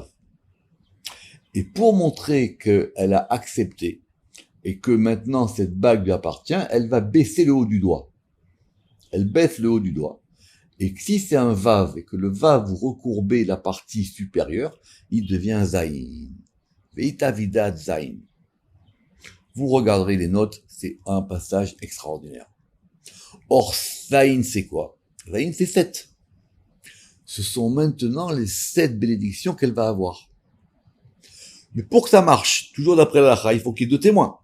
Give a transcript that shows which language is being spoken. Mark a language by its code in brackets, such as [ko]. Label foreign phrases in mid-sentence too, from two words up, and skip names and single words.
[fr] Et pour montrer qu'elle a accepté et que maintenant cette bague lui appartient, elle va baisser le haut du doigt. Elle baisse le haut du doigt. Et si c'est un vav et que le vav vous recourbez la partie supérieure, il devient zayin. Veita vidat zayin. Vous regarderez les notes, c'est un passage extraordinaire. Or, zayin, c'est quoi? Zayin, c'est 7. Ce sont maintenant les 7 bénédictions qu'elle va avoir. Mais pour que ça marche, toujours d'après la halakha, il faut qu'il y ait 2 témoins.